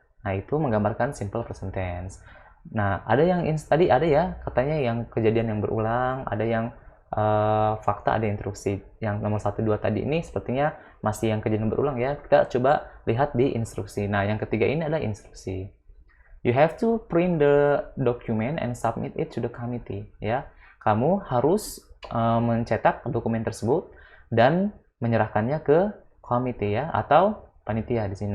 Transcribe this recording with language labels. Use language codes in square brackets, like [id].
[id] Nah, itu menggambarkan simple present tense. Nah, ada yang tadi ada ya katanya yang kejadian yang berulang, ada yang fakta, ada instruksi. Yang nomor 1, 2 tadi ini sepertinya masih yang kejadian berulang ya. Kita coba lihat di instruksi. Nah, yang ketiga ini adalah instruksi. [en] You have to print the document and submit it to the committee ya. [id] Kamu harus mencetak dokumen tersebut dan menyerahkannya ke komite ya, atau panitia di sini.